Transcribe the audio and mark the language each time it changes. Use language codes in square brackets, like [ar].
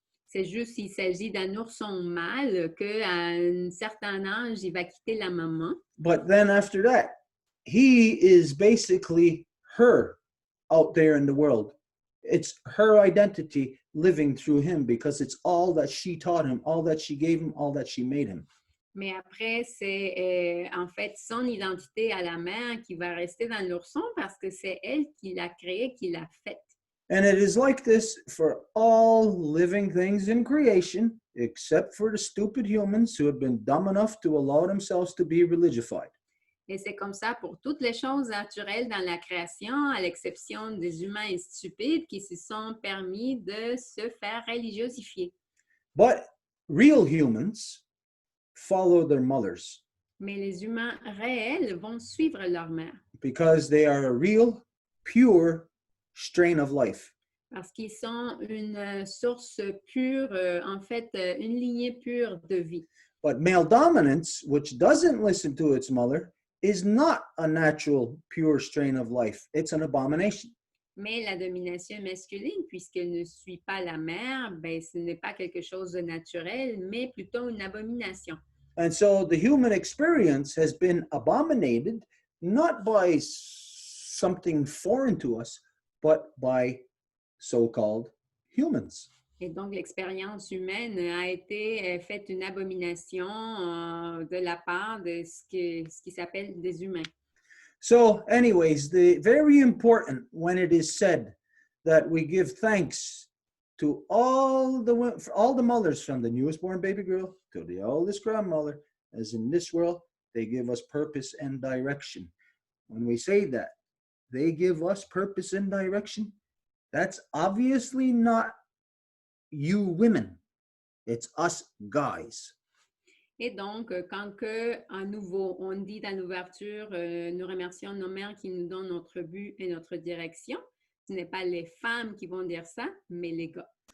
[fr] C'est juste s'il s'agit d'un ourson mâle qu'à un certain âge, il va quitter la maman. [en] But then after that, he is basically her out there in the world. It's her identity living through him because it's all that she taught him, all that she gave him, all that she made him. [fr] Mais après, c'est en fait son identité à la mère qui va rester dans l'ourson parce que c'est elle qui l'a créé, qui l'a fait. [en] And it is like this for all living things in creation, except for the stupid humans who have been dumb enough to allow themselves to be religified. [fr] Et c'est comme ça pour toutes les choses naturelles dans la création, à l'exception des humains stupides qui se sont permis de se faire religiosifier. [en] But real humans follow their mothers. [fr] Mais les humains réels vont suivre leur mère. [en] Because they are a real, pure strain of life. [fr] Parce qu'ils sont une source pure, en fait, une lignée pure de vie. [en] But male dominance, which doesn't listen to its mother, is not a natural, pure strain of life. It's an abomination. [fr] Mais la domination masculine, puisqu'elle ne suit pas la mère, ben, ce n'est pas quelque chose de naturel, mais plutôt une abomination. [en] And so the human experience has been abominated, not by something foreign to us, but by so-called humans. [fr] Et donc, l'expérience humaine a été faite une abomination de la part de ce qui s'appelle des humains. [en] So anyways, the very important when it is said that we give thanks to all the mothers from the newest born baby girl to the oldest grandmother, as in this world, they give us purpose and direction. When we say that, they give us purpose and direction, that's obviously not you women. It's us guys. [fr] Et donc, quand que, à nouveau, on dit dans l'ouverture, nous remercions nos mères qui nous donnent notre but et notre direction, ce n'est pas les femmes qui vont dire ça, mais les gars.